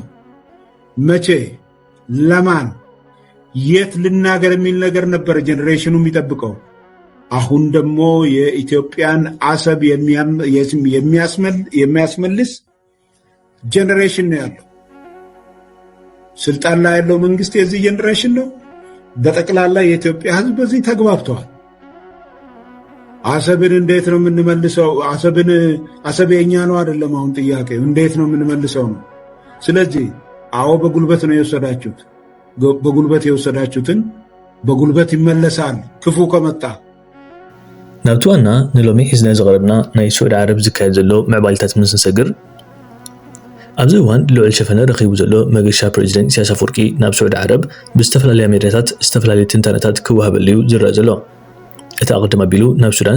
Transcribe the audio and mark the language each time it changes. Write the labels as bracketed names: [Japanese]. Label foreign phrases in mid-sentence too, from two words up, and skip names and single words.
[Amharic] መቼ ለማን የት ልናገር የሚል ነገር ነበር ጄኔሬሽኑ የሚጠብቀው። አሁን ደግሞ የኢትዮጵያን አሰብ የሚያስመልስ ጄኔሬሽን ነው ያለው። ስልጣን ላይ ያለው መንግስት የዚህ ጄኔሬሽን ነው። በጠቅላላ የኢትዮጵያ ሕዝብ በዚህ ተግባብተዋል። አሰብን እንዴት ነው የምንመልሰው? አሰብ የኛ ነው አይደለም። አሁን ጥያቄው እንዴት ነው የምንመልሰው ነው። ስለዚህ አዎ በጉልበት ነው የወሰዳችሁት። በጉልበት የወሰዳችሁትን በጉልበት ይመለሳል ክፉ ከመጣ። [Tigrinya] ናብቲ ዋና ንሎሚ ሒዝና ዝቐረብና ናይ ስዑድ ዓረብ ዝካየድ ዘሎ ምዕባልታት ምስ ንሰግር ኣብዚ እዋን ልዑል ሸፈነ ረኺቡ ዘሎ መገሻ ፕሬዚደንት ኢሳያስ አፈወርቂ ናብ ስዑድ ዓረብ ብዝተፈላለየ ሜዳታት ዝተፈላለዩ ትንተናታት ክወሃበሉ እዩ ዝረአ ዘሎ። እቲ ኣቕድም ኣቢሉ ናብ ሱዳን